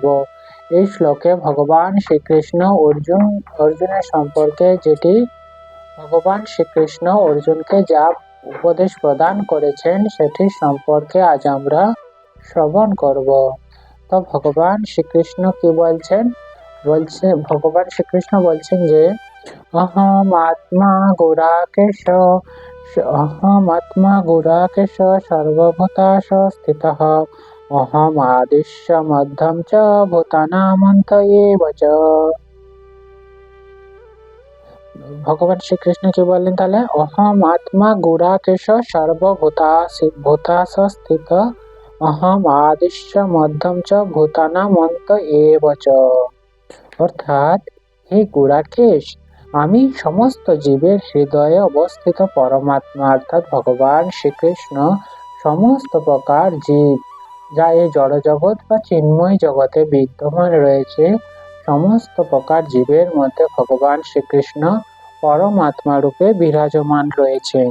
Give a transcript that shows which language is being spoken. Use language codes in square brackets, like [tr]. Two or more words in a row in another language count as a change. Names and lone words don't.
[bn] এই শ্লোকে ভগবান শ্রীকৃষ্ণ অর্জুনের সম্পর্কে যেটি ভগবান শ্রীকৃষ্ণ অর্জুনকে যা উপদেশ প্রদান করেছেন সেটি সম্পর্কে আজ আমরা শ্রবণ করব। তো ভগবান শ্রীকৃষ্ণ কি বলছেন? ভগবান শ্রীকৃষ্ণ বলছেন যে [sa] अहम आत्मा गुडाकेश सर्वभूतेषु स्थितः अहम आदिश्च मध्यम च भूतानामन्त एव च। [bn] ভগবান শ্রীকৃষ্ণ কি বললেন তাহলে? [sa] অহম আত্মা গুড়াকেশ সর্বভূতাসু স্থিত অহম আদিশ্চ মধ্যম চ ভূতানাম অন্ত এব চ। [bn] অর্থাৎ হে গুড়াকেশ, আমি সমস্ত জীবের হৃদয়ে অবস্থিত পরমাত্মা অর্থাৎ ভগবান শ্রীকৃষ্ণ সমস্ত প্রকার জীব যা এই জড়জগৎ বা চিন্ময় জগতে বিদ্যমান রয়েছে সমস্ত প্রকার জীবের মধ্যে ভগবান শ্রীকৃষ্ণ পরমাত্মা রূপে বিরাজমান রয়েছেন।